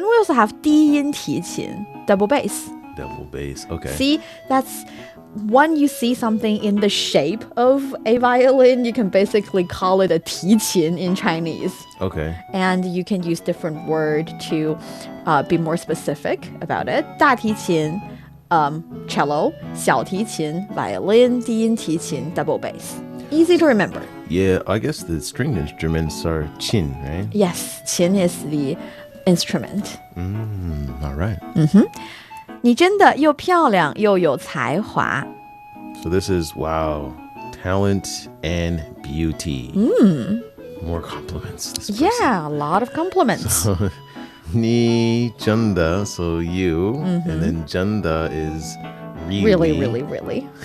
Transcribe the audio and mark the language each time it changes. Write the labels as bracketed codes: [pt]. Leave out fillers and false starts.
[en] We also have 低音提琴, double bass. Double bass. Okay. See, that's when you see something in the shape of a violin, you can basically call it a 提琴 in Chinese. Okay. And you can use different word to be more specific about it. 大提琴, cello, 小提琴, violin, 低音提琴, double bass. Easy to remember. Yeah, I guess the string instruments are qin, right? Yes, 琴 is the instrument. All right. [zh] 你真的又漂亮又有才华. [en] So this is, wow, talent and beauty. More compliments. This person. Yeah, a lot of compliments. 你真的, so you. And then 真的 is really. Really.